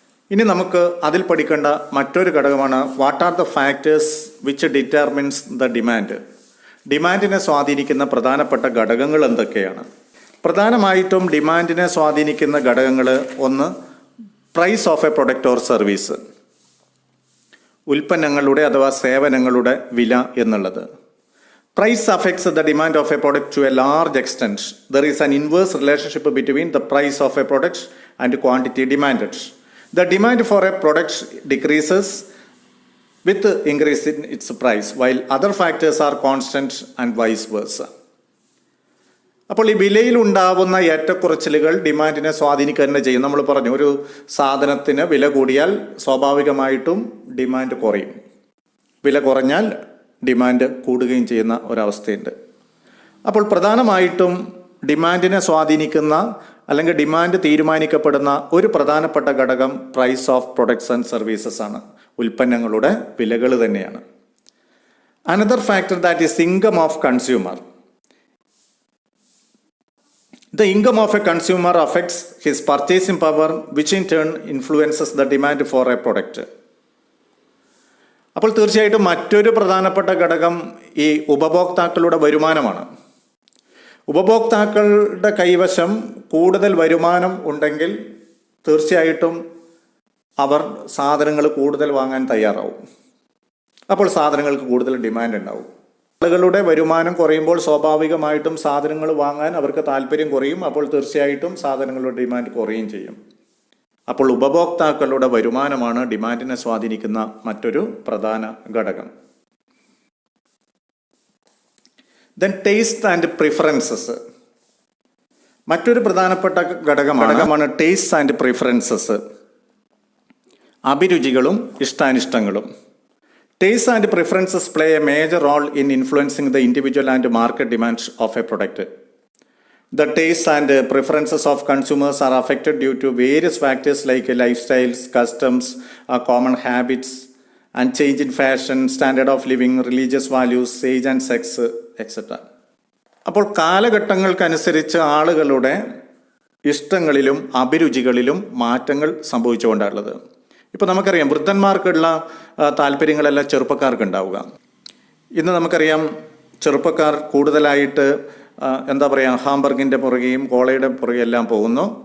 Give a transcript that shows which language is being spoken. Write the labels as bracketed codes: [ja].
[ml] ഇനി നമുക്ക് അതിൽ പഠിക്കേണ്ട മറ്റൊരു ഘടകമാണ് [en] What are the factors which determines the demand. [ml] ഡിമാൻഡിനെ സ്വാധീനിക്കുന്ന പ്രധാനപ്പെട്ട ഘടകങ്ങൾ എന്തൊക്കെയാണ്? പ്രധാനമായിട്ടും ഡിമാൻഡിനെ സ്വാധീനിക്കുന്ന ഘടകങ്ങൾ, ഒന്ന് price of A product or service, ഉൽപ്പന്നങ്ങളുടെ അഥവാ സേവനങ്ങളുടെ വില എന്നുള്ളത്. [en] Price affects the demand of a product to a large extent. There is an inverse relationship between the price of a product and quantity demanded. The demand for a product decreases with the increase in its price, while other factors are constant and vice versa. [ml] അപ്പോൾ ഈ വിലയിൽ ഉണ്ടാവുന്ന ഏറ്റക്കുറച്ചിലുകൾ ഡിമാൻഡിനെ സ്വാധീനിക്കുക തന്നെ ചെയ്യും. നമ്മൾ പറഞ്ഞു, ഒരു സാധനത്തിന് വില കൂടിയാൽ സ്വാഭാവികമായിട്ടും ഡിമാൻഡ് കുറയും, വില കുറഞ്ഞാൽ ഡിമാൻഡ് കൂടുകയും ചെയ്യുന്ന ഒരവസ്ഥയുണ്ട്. അപ്പോൾ പ്രധാനമായിട്ടും ഡിമാൻഡിനെ സ്വാധീനിക്കുന്ന അല്ലെങ്കിൽ ഡിമാൻഡ് തീരുമാനിക്കപ്പെടുന്ന ഒരു പ്രധാനപ്പെട്ട ഘടകം price of products and services ആണ്, ഉൽപ്പന്നങ്ങളുടെ വിലകൾ തന്നെയാണ്. [en] Another factor that is income of consumer. The income of a consumer affects his purchasing power, which in turn influences the demand for a product. [ml] അപ്പോൾ തീർച്ചയായിട്ടും മറ്റൊരു പ്രധാനപ്പെട്ട ഘടകം ഈ ഉപഭോക്താക്കളുടെ വരുമാനമാണ്. ഉപഭോക്താക്കളുടെ കൈവശം കൂടുതൽ വരുമാനം ഉണ്ടെങ്കിൽ തീർച്ചയായിട്ടും അവർ സാധനങ്ങൾ കൂടുതൽ വാങ്ങാൻ തയ്യാറാവും. അപ്പോൾ സാധനങ്ങൾക്ക് കൂടുതൽ ഡിമാൻഡ് ഉണ്ടാവും. ആളുകളുടെ വരുമാനം കുറയുമ്പോൾ സ്വാഭാവികമായിട്ടും സാധനങ്ങൾ വാങ്ങാൻ അവർക്ക് താല്പര്യം കുറയും. അപ്പോൾ തീർച്ചയായിട്ടും സാധനങ്ങളുടെ ഡിമാൻഡ് കുറയുകയും ചെയ്യും. അപ്പോൾ ഉപഭോക്താക്കളുടെ വരുമാനമാണ് ഡിമാൻഡിനെ സ്വാധീനിക്കുന്ന മറ്റൊരു പ്രധാന ഘടകം. [en] Then taste and preferences. [ml] മറ്റൊരു പ്രധാനപ്പെട്ട ഘടകമാണ് taste and preferences, അഭിരുചികളും ഇഷ്ടാനിഷ്ടങ്ങളും. [en] Tastes and preferences play a major role in influencing the individual and market demands of a product. The tastes and preferences of consumers are affected due to various factors like lifestyles, customs, common habits, and change in fashion, standard of living, religious values, age and sex, etc. [ml] അപ്പോൾ കാലഘട്ടങ്ങൾക്കനുസരിച്ച് ആളുകളുടെ ഇഷ്ടങ്ങളിലും അഭിരുചികളിലും മാറ്റങ്ങൾ സംഭവിച്ചുകൊണ്ടുള്ളത്. ഇപ്പോൾ നമുക്കറിയാം, വൃദ്ധന്മാർക്കുള്ള താല്പര്യങ്ങളെല്ലാം ചെറുപ്പക്കാർക്ക് ഉണ്ടാവുക. ഇന്ന് നമുക്കറിയാം, ചെറുപ്പക്കാർ കൂടുതലായിട്ട് ഹാംബർഗിൻ്റെ പുറകെയും കോളയുടെ പുറകെ എല്ലാം പോകുന്നു.